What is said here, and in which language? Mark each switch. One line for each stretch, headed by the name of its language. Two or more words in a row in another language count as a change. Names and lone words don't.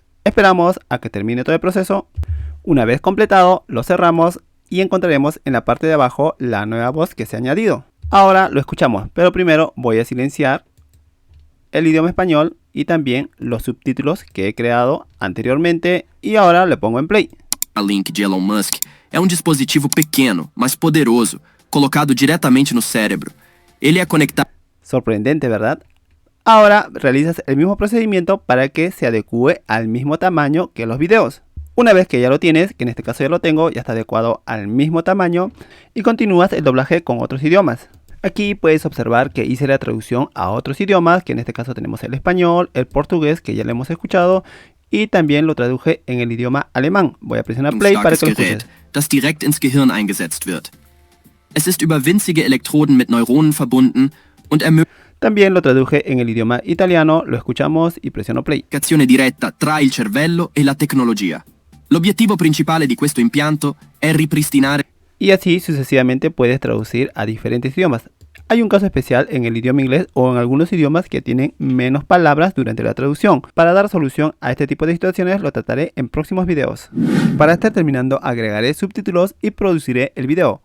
Spanish: Esperamos a que termine todo el proceso. Una vez completado, lo cerramos y encontraremos en la parte de abajo la nueva voz que se ha añadido. Ahora lo escuchamos, pero primero voy a silenciar el idioma español y también los subtítulos que he creado anteriormente y ahora le pongo en play.
Portuguese: Neuralink de Elon Musk é dispositivo pequeno, mas poderoso, colocado diretamente no cérebro. Ele é conectado...
Spanish: Sorprendente, ¿verdad? Ahora realizas el mismo procedimiento para que se adecue al mismo tamaño que los videos. Una vez que ya lo tienes, que en este caso ya lo tengo, ya está adecuado al mismo tamaño y continúas el doblaje con otros idiomas. Aquí puedes observar que hice la traducción a otros idiomas, que en este caso tenemos el español, el portugués, que ya lo hemos escuchado, y también lo traduje en el idioma alemán. Voy a presionar play para que lo escuches.
German: Das direkt ins Gehirn eingesetzt wird. Es ist über winzige Elektroden mit Neuronen verbunden und ermöglicht
Spanish: También lo traduje en el idioma italiano, lo escuchamos y presiono play.
Italian: comunicazione diretta tra il cervello e la tecnologia. L'obiettivo principale di questo impianto è ripristinare...
Spanish: Y así sucesivamente puedes traducir a diferentes idiomas. Hay un caso especial en el idioma inglés o en algunos idiomas que tienen menos palabras durante la traducción. Para dar solución a este tipo de situaciones lo trataré en próximos videos. Para estar terminando agregaré subtítulos y produciré el video.